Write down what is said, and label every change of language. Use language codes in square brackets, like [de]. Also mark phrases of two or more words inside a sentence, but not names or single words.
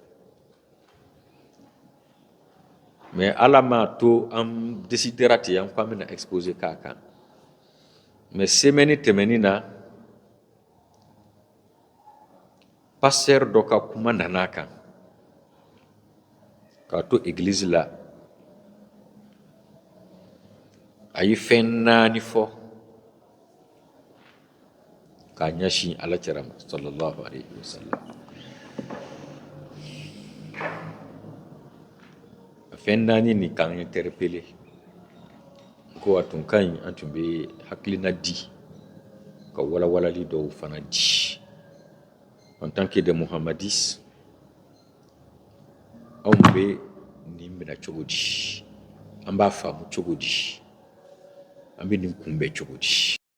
[bm] mais ala m'a to an décidera ten an ko an bɛna exposé k'a kan mais semaine tɛmɛnin na pasteur dɔ ka kuma nana kan k'a to église la a ye fɛn 4 fɔ k'a ɲɛsin alakira ma [ar] صلى الله عليه وسلم [bm] a fɛn 4 nin k'an interpellé ko a tun ka ɲi an tun bɛ hakilina di ka walawalali dɔw fana di [fr] en tant que des Muhammadis [bm] anw bɛ nin minɛ cogo di an b'a faamu cogo di an bɛ nin kunbɛn cogo di